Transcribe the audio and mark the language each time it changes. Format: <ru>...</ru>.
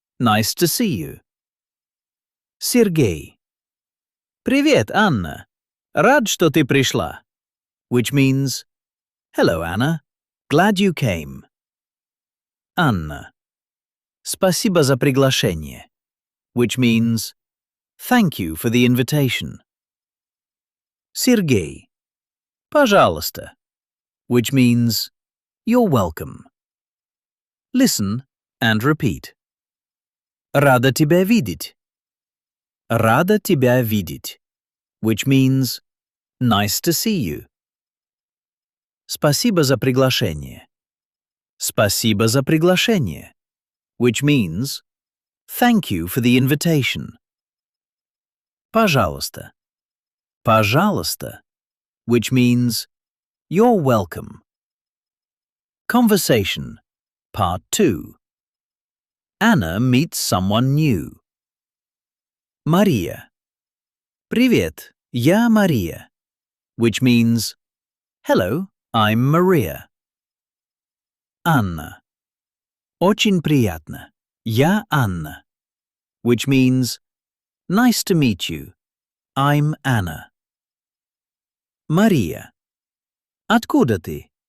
<en>Nice to see you. Сергей.</en> <ru>Привет, Анна. Рад, что ты пришла.</ru> <en>Which means, hello, Anna. Glad you came. Anna.</en> <ru>Спасибо за приглашение.</ru> <en>Which means, thank you for the invitation.</en> <ru>Сергей. Пожалуйста.</ru> <en>Which means, you're welcome. Listen and repeat.</en> <ru>Рада тебя видеть. Рада тебя видеть.</ru> <en>Which means, nice to see you.</en> <ru>Спасибо за приглашение. Спасибо за приглашение.</ru> <en>Which means, thank you for the invitation.</en> <ru>Пожалуйста. Пожалуйста.</ru> <en>Which means, you're welcome. Conversation, Part 2. Anna meets someone new. Maria.</en> <ru>Привет, я Maria.</ru> <en>Which means, hello, I'm Maria.</en> <ru>Anna. Очень приятно. Я Anna.</ru> <en>Which means, nice to meet you. I'm Anna. Maria.</en> <ru>Откуда ты?</ru>